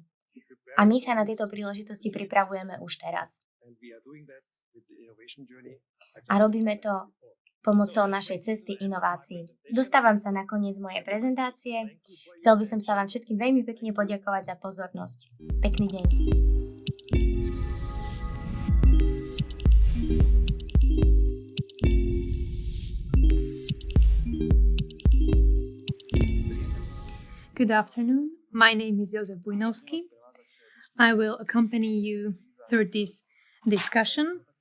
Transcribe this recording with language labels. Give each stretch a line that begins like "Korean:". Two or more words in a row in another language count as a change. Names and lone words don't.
Slovak: A my sa na tieto príležitosti pripravujeme už teraz. A robíme to pomocou našej cesty inovácií. Dostávam sa na koniec mojej prezentácie. Chcel by som sa vám všetkým veľmi pekne poďakovať za pozornosť. Pekný deň.
English: Good afternoon. My name is Jozef Bujnovský. I will accompany you through this discussion.